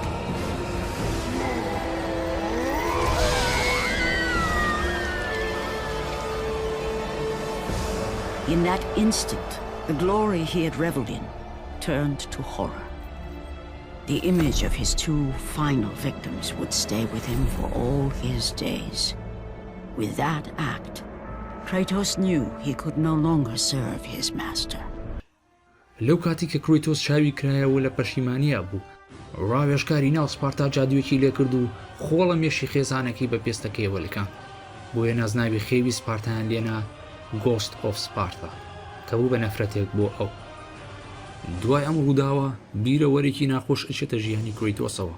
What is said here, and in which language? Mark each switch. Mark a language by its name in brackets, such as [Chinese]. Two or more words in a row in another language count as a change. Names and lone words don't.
[English] In that instant, the glory he had reveled in turned to horror. The image of his two final victims would stay with him for all his days. With that act, Kratos knew he could no longer serve his master. [Central Kurdish] لەو کاتی کە کڕۆیتۆس چاوی کرایەوە لە پەشیمانیە بوو ڕاوێژکاری ناو سپارتا جادوێکی لێ کرد و خۆڵە مێشی خێزانەکەی بە پێستەکەیەوە لەکان بۆیە نازناوی خێوی سپارتایان لێنا گۆست ئۆف سپارتا کە بوو بە نەفرەتێک بۆ ئەو دوای ئەم ڕووداوە بیرەوەرێکی ناخۆش ئەچێتە ژیانی کڕۆیتۆسەوە